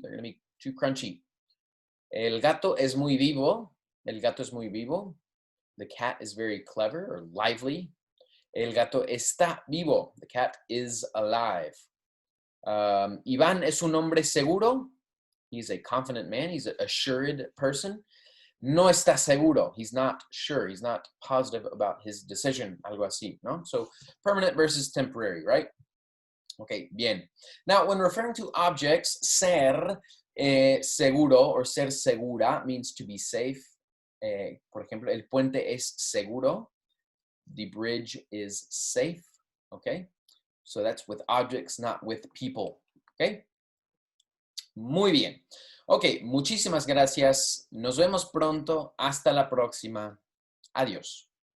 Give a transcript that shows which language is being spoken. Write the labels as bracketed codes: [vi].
[en] They're going to be too crunchy. [es] El gato es muy vivo. El gato es muy vivo. [en] The cat is very clever or lively. [es] El gato está vivo. [en] The cat is alive. [es] Iván es un hombre seguro. [en] He's a confident man. He's an assured person. [es] No está seguro. [en] He's not sure. He's not positive about his decision. [es] Algo así, ¿no? [en] So permanent versus temporary, right? Okay, bien. Now, when referring to objects, ser seguro or ser segura means to be safe. [es] Por ejemplo, el puente es seguro. [en] The bridge is safe. Okay? So that's with objects, not with people. Okay? [es] Muy bien. Ok, muchísimas gracias. Nos vemos pronto. Hasta la próxima. Adiós.